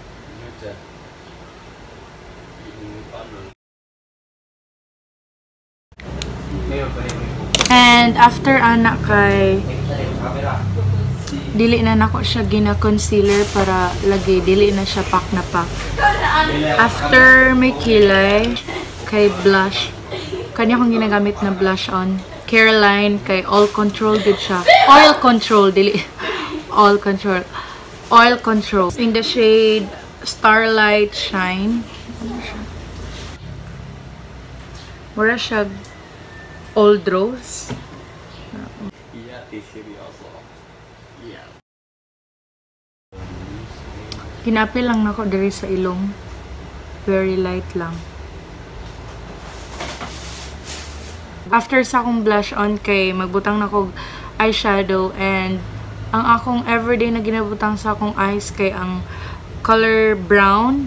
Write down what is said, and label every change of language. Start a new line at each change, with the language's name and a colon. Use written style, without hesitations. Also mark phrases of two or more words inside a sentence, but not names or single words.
Cebuano: And after ana kay dili na nako siya gina-concealer para lagi dili na siya pak na pak. After may kilay kay blush. Kanya akong ginagamit na
English: blush on
Cebuano: Caroline kay
English: all control
Cebuano: gud siya.
English: Oil control dili all control. Oil control in the shade Starlight Shine.
Cebuano: Mura siya Old Rose.
English: Yeah, tissue also. Yeah.
Cebuano: Kinapil lang nako diri sa ilong.
English: Very light
Cebuano: lang. After sa akong
English: blush on
Cebuano: kay magbutang nako eyeshadow and ang akong everyday na ginabutang sa akong eyes kay ang
English: color brown.